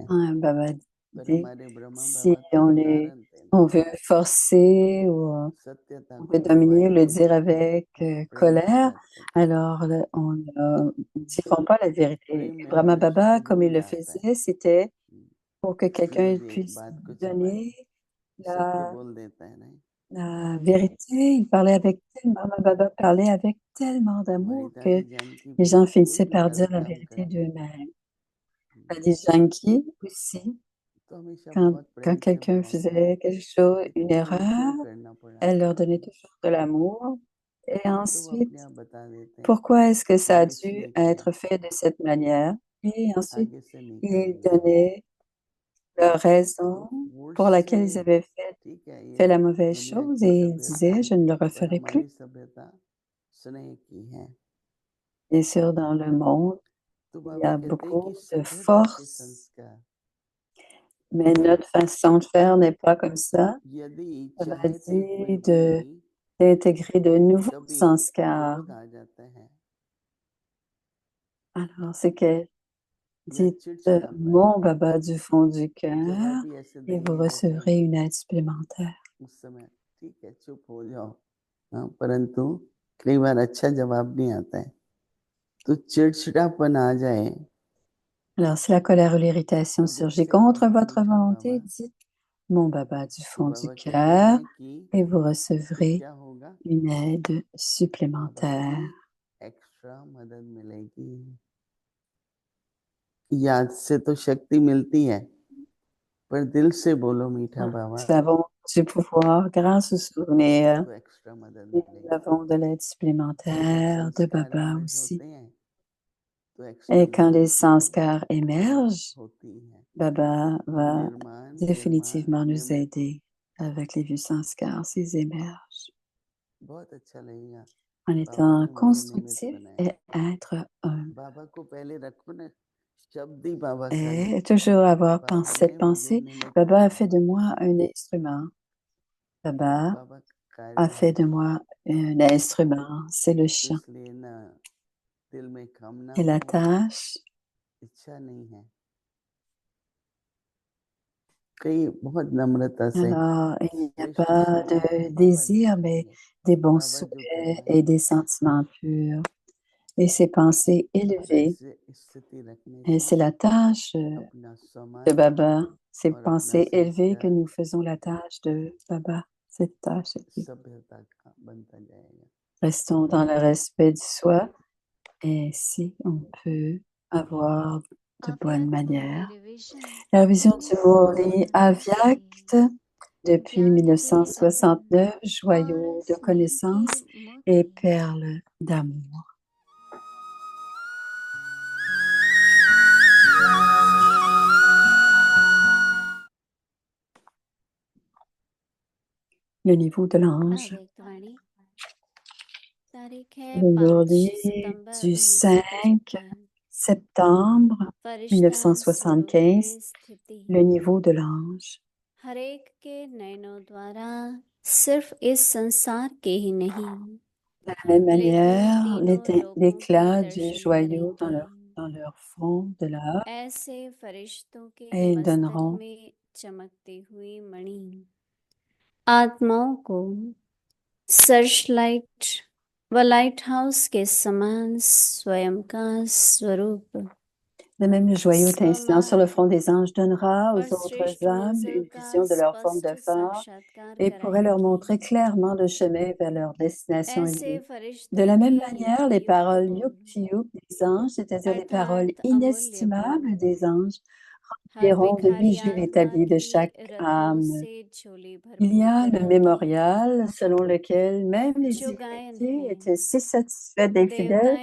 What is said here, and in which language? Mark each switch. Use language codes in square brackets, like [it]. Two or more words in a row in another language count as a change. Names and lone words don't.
[fr] Baba [hi] पर [fr] dit, [hi] हमारे ब्रह्मा [fr] si [hi] बाबा तो उदाहरण थे ना, [fr] on veut forcer ou [hi] सत्यता [fr] on [hi] को [fr] veut dominer ou le [hi] दबाते [fr] dire [hi] हैं, [fr] avec [hi] प्रेम की [fr] colère, [hi] बात करते हैं। [fr] alors on ne diront pas la vérité. [hi] प्रेम में [fr] Brahma [hi] हमेशा [fr] Baba, [hi] सब [fr] comme il [hi] मिल [fr] le [hi] जाता है। [fr] faisait, c'était pour que [hi] क्यों [fr] quelqu'un [hi] मुझे [fr] puisse [hi] बात को छिपाए, [fr] donner [hi] सत्य [fr] la, [hi] बोल देता है ना। [fr] la vérité. Il parlait avec tellement, Brahma Baba parlait avec tellement d'amour que [hi] हमारी जानकी [fr] les [hi] भी [fr] gens [hi] कोई [fr] finissaient [hi] भी [fr] par dire [hi] गलत [fr] la [hi] काम [fr] vérité [hi] करते [fr] d'eux-mêmes. Lady Janki aussi, [hi] तो हमेशा [fr] quand, [hi] बहुत [fr] quand [hi] प्रेम से [fr] quelqu'un [hi] बोलते हैं [fr] faisait quelque chose, [hi] कि [fr] une [hi] तुमको ये क्यों [fr] erreur, [hi] करना पड़ा, [fr] elle leur donnait toujours de l'amour. Et [hi] तो वो अपने [fr] ensuite, [hi] आप बता देते हैं [fr] pourquoi est-ce que [hi] कि [fr] ça a [hi] ये [fr] dû [hi] इसलिए किया, [fr] être fait de cette manière? Et ensuite, [hi] आगे से नहीं [fr] ils [hi] करेंगे। [fr] donnaient leur [hi] तो [fr] raison [hi] फोर्स [fr] pour [hi] से [fr] laquelle ils [hi] नहीं, [fr] avaient [hi] ठीक है, [fr] fait [hi] ये [fr] la mauvaise [hi] दुनिया [fr] chose [hi] की [fr] et ils [hi] सभ्यता [fr] disaient, [hi] है, [fr] je ne le [hi] पर [fr] referai [hi] हमारी [fr] plus. [hi] सभ्यता स्नेह की है। [fr] Bien sûr, dans le monde, [hi] तो [fr] Il y [hi] बाबा [fr] a [hi] कहते हैं [fr] beaucoup [hi] कि [fr] de [hi] सभ्यता के [fr] force, [hi] संस्कार [fr] mais notre façon de faire n'est pas comme ça. [hi] यदि [fr] Ça va [hi] चाहते हुए [fr] dire [hi] भी [fr] d'intégrer de nouveaux [hi] कभी [fr] sanskars. [hi] क्रोध आ जाता है [fr] Alors, c'est que [hi] या [fr] dites [hi] चिड़चिड़ापन, [fr] mon Baba du fond du [hi] जवाब [fr] cœur [hi] भी ऐसे [fr] et vous [hi] देंगे जैसे [fr] recevrez une aide supplémentaire. [hi] उस समय ठीक है चुप हो जाओ। हाँ, परंतु कई बार अच्छा जवाब नहीं आता है तो चिड़चिड़ापन आ जाए [fr] Alors, si la colère ou l'irritation [hi] तो [fr] surgit [hi] गुस्से [fr] contre [hi] बाबा [fr] votre [hi] मीठा [fr] volonté, [hi] बाबा [fr] dites mon Baba du [hi] तो [fr] fond du [hi] बाबा कहते [fr] cœur [hi] हैं कि [fr] et vous [hi] तो [fr] recevrez [hi] क्या होगा [fr] une aide [hi] बाबा की [fr] supplémentaire. [hi] एक्स्ट्रा मदद मिलेगी। याद से तो शक्ति मिलती है पर दिल से बोलो मीठा बाबा [fr] Nous avons du pouvoir grâce au souvenir. [hi] तो एक्स्ट्रा मदद [fr] Et nous [hi] मिलेगी। [fr] avons de l'aide [hi] जब [fr] supplémentaire de [hi] संस्कार [fr] Baba [hi] इमर्ज [fr] aussi. [hi] होते हैं तो एक्स्ट्रा [fr] Et quand [hi] मदद [fr] les sanskars émergent, [hi] होती है। [fr] Baba va [hi] निर्माण निर्माण [fr] définitivement nous [hi] निमित्त [fr] aider avec les vues sanskars s'ils émergent. [hi] बहुत अच्छा लगेगा। [fr] En [hi] बाबा [fr] étant [hi] ने मुझे निमित्त [fr] constructif [hi] बनाया। [fr] et être humble. [hi] बाबा को पहले रखो ना, शब्द ही बाबा करे। [fr] Et toujours avoir [hi] बाबा [fr] cette [hi] ने मुझे [fr] pensée, [hi] निमित्त [fr] Baba a [hi] बनाया। [fr] fait de moi un instrument. Baba [hi] बाबा [fr] a [hi] कार्य [fr] fait [hi] है [fr] de moi un instrument. C'est le [hi] तो [fr] chant. [hi] इसलिए ना दिल में कामना [fr] Et la [hi] हो, [fr] tâche, [hi] इच्छा नहीं है। कई बहुत नम्रता से [fr] alors il n'y a [hi] श्रेष्ठ [fr] pas [hi] सुने [fr] de [hi] बाबा जो [fr] désir, mais [hi] करेंगे, [fr] des bons [hi] बाबा जो [fr] souhaits [hi] करना [fr] et [hi] है [fr] des sentiments purs. Et ces pensées élevées, [hi] ऐसे स्थिति रखने [fr] et [hi] से [fr] c'est la tâche [hi] अपना [fr] de [hi] समाज [fr] Baba, ces [hi] और अपना [fr] pensées élevées que [hi] संस्कार [fr] nous faisons la tâche de Baba, cette tâche élevée. [hi] सभ्यता का बनता जाएगा। [fr] Restons dans le respect du soi et ainsi on peut avoir de bonnes manières. La vision du Murli Avyakt depuis 1969, joyau de connaissances et perle d'amour. Le niveau de l'ange. Le Murli du 5 septembre 1975, le niveau de l'ange. [hi] हरेक के नयनों द्वारा सिर्फ इस संसार के ही नहीं [fr] De la même manière, [hi] तीनों लोकों के [fr] l'éclat du [hi] दर्शन [fr] joyau [hi] करेंगे। [fr] dans leur front de l'art [hi] ऐसे फरिश्तों के [fr] et ils [hi] मस्तक [fr] donneront [hi] में चमकती हुई मणि आत्माओं को सर्च व लाइट हाउस के समान स्वयं का स्वरूप [fr] de même le joyau étincelant sur le front [hi] स्वमान [fr] des anges donnera [hi] और [fr] aux autres [hi] श्रेष्ठ [fr] âmes [hi] मंजिल [fr] une [hi] का [fr] vision de leur forme [hi] स्पष्ट [fr] de phare [hi] साक्षात्कार [fr] et pourrait leur montrer [hi] कराएंगी। [fr] clairement le chemin vers leur destination [hi] ऐसे [fr] élevée. De [hi] फरिश्तों [fr] la même [hi] की [fr] manière, les [hi] युक्ति युक्त [fr] paroles [hi] को [fr] yuk des anges, c'est-à-dire les paroles [hi] अर्थात अमूल्य को [fr] inestimables des anges, [hi] हर [fr] rempliront de [hi] भिखारी [fr] bijoux [hi] आत्मा [fr] l'établi de [hi] की [fr] chaque [hi] हृदयों [fr] âme. [hi] से झोली [fr] Il y [hi] भरपूर [fr] a le [hi] करेंगी। [fr] mémorial selon lequel même les [hi] जो गायन [fr] illettrés [hi] है [fr] étaient si satisfaits des fidèles